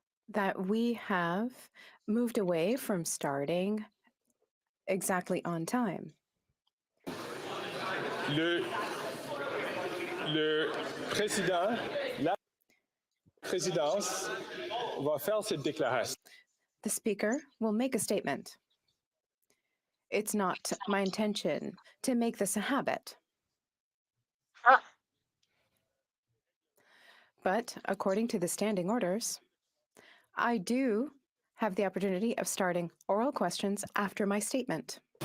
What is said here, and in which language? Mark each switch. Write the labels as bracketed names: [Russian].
[English] That we have moved away from starting exactly on time. [French] Le président, la présidence va faire cette déclaration. [English] The Speaker will make a statement. It's not my intention to make this a habit. But according to the standing orders, I do have the opportunity of starting oral questions after my statement.